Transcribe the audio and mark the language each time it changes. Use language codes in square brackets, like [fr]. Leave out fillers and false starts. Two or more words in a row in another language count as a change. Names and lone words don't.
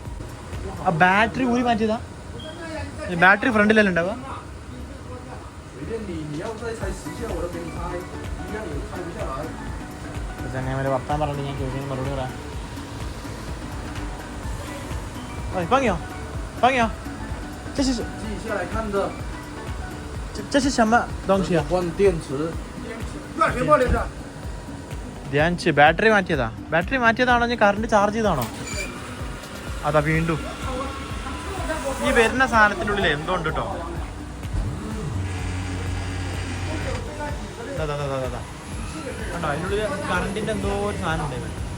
[ml] ആ ബാറ്ററി ഊരി മാറ്റിയതാ? ബാറ്ററി ഫ്രണ്ടിലല്ലേ ഉണ്ടാവുക? ചങ്ങായിമാരെ വർത്താൻ പറഞ്ഞു, ഞാൻ ചോദിക്കുന്ന മറുപടി പറയാം. പങ്ങിയോ പങ്ങിയോ? [zh] 这是什么东西啊？换电池。 [ml] ധ്യാനിച്ച് ബാറ്ററി മാറ്റിയതാ? ബാറ്ററി മാറ്റിയതാണോ ഞാൻ കറണ്ട് ചാർജ് ചെയ്താണോ? അതാ വീണ്ടും ഈ വരുന്ന സാധനത്തിൻ്റെ ഉള്ളിൽ എന്തോ ഉണ്ട് കേട്ടോ. കണ്ടോ അതിനുള്ളിൽ കറണ്ടിന്റെ എന്തോ ഒരു സാധനം ഉണ്ടായിരുന്നു.